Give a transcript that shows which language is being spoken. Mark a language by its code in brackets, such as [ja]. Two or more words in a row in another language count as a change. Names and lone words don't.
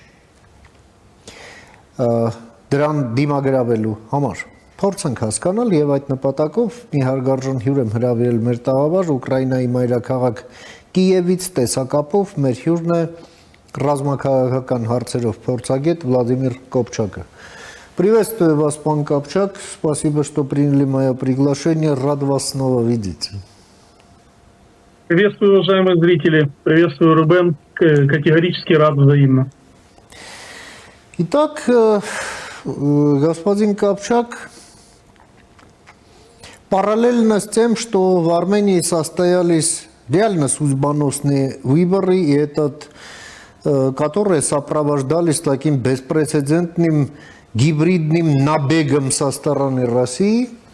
[hy] դրան դիմագրավելու համար։ Փորձ ենք հասկանալ և այդ նպատակով մի հարգարժան հյուր եմ հրավիրել մեր տաղավար, Ուկրաինայի մայրաքաղաք Կիևից տեսակապով մեր հյուրն է ռազմաքաղաքական հարցերով փորձագետ Վլադիմիր Կոպչակը։ [ru] Приветствую вас, пан Копчак. Спасибо, что приняли мое приглашение. Рад вас снова видеть. Приветствую, уважаемые зрители. Приветствую, Рубен. Категорически рад взаимно. Итак, господин Копчак, параллельно с тем, что в Армении состоялись реально судьбоносные выборы, и которые сопровождались таким беспрецедентным гибридным набегом со стороны России,